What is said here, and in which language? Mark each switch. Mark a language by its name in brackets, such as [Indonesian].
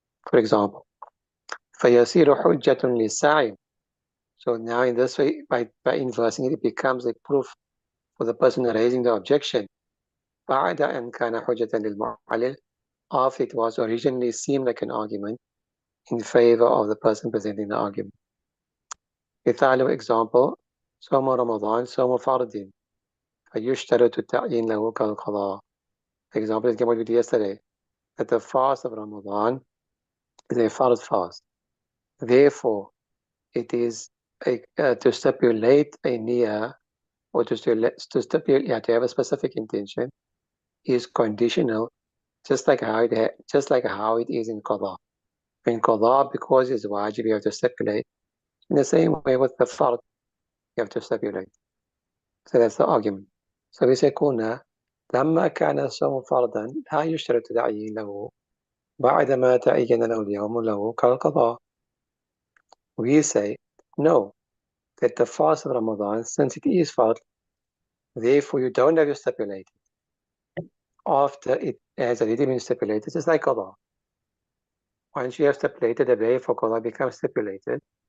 [English] For example, [Arabic] فيصير حجة للسائل. [English] So now in this way, by inversing it, it becomes a proof for the person raising the objection. [Arabic] بعد أن كان حجة للمعلل, [English] after it was originally seemed like an argument in favor of the person presenting the argument. [Arabic] مثال example, صوم رمضان صوم فرض فيشترط التعيين له كالقضاء. [English] The example is given with yesterday, that the fast of Ramadan is a fard fast. Therefore, it is to stipulate a niyyah, or to stipulate, to have a specific intention, is conditional, just like how it is in qada. In qada, because it's wajib, you have to stipulate. In the same way with the fard, you have to stipulate. So that's the argument. So we say [Arabic] قلنا لما كان الصوم فرضا لا يشترط تعيين له بعدما تعين له اليوم له كالقضاء. [English] We say no, that the fast of Ramadan, since it is fard, therefore you don't have to stipulate it. After it has already been stipulated, it's like qada. Once you have stipulated, the day for qada becomes stipulated.